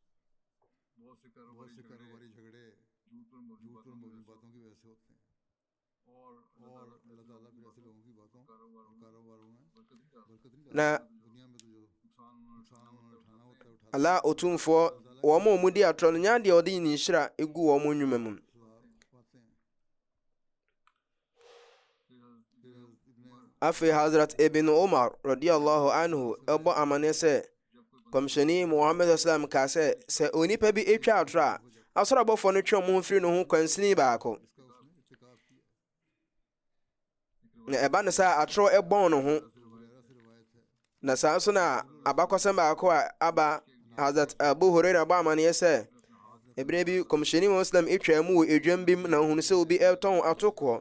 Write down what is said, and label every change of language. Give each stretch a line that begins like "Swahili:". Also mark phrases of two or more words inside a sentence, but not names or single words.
Akan: Na Allah otumfoɔ wɔn a wɔn di atorɔ no nya deɛ ɔde ne nhyira egu wɔn nnwuma mu. Afei Hazrat Ibn Umar
Arabic: رضي الله عنه
Akan: ɛbɔ amane sɛ Kɔmhyɛni Muhammad sallam ka sɛ onipa bi etwa atorɔ a asɔrɔbɔfoɔ no twe wɔn ho firi ne ho kwansini baako. Na ɛba ne sɛ atorɔ ɛbɔn ne ho. Na saa nso na abakɔsɛm baako a aba Hazrat Abu Hurairah bɔ amane sɛ ebere bi Kɔmhyɛni Muhammad sallam etwa mu wɔ edwam bi na ohunu sɛ obi ɛtɔn atokoɔ.